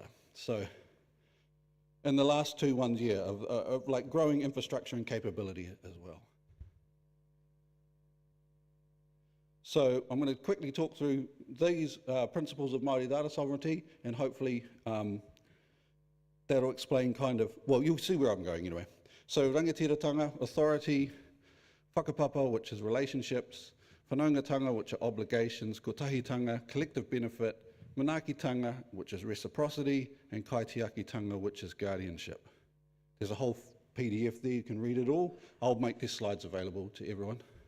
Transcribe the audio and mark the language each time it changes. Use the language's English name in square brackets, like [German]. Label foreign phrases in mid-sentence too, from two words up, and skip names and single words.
[English] So in the last 2 ones, yeah, of like growing infrastructure and capability as well. So I'm going to quickly talk through these principles of Māori data sovereignty, and hopefully that'll explain kind of, well, you'll see where I'm going anyway. So rangatiratanga, authority; whakapapa, which is relationships; whanaungatanga, which are obligations; kotahitanga, collective benefit; manakitanga, which is reciprocity; and kaitiakitanga, which is guardianship. There's a whole PDF there, you can read it all. I'll make these slides available to everyone.